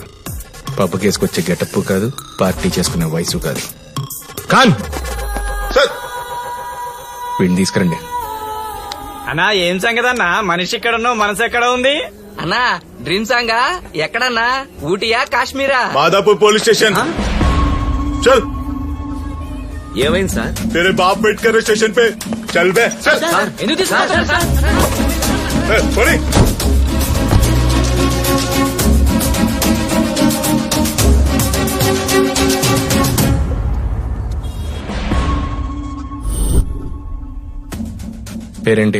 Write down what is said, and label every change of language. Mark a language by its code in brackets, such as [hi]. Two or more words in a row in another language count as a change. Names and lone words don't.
[te] పప్పు కేసుకొచ్చే గెటప్ కాదు, పార్టీ చేసుకునే వయసు కాదు. ఖాన్, సార్ వీడిని తీసుకురండి. అన్నా ఏం సంగతి అన్నా, మనిషి ఎక్కడున్నో మనసు ఎక్కడ ఉంది? అన్నా [en] dream song [te] ఎక్కడన్నా? ఊటీయా కాశ్మీరా? [hi] माधापुर पुलिस स्टेशन चल. [te] ఏమైంది సార్? [hi] तेरे बाप वेट कर रहे स्टेशन पे. चल बे चल. [te] ఎందుకు తీసుకున్నారు సార్? [hi] सॉरी. [te] పేరేంటి?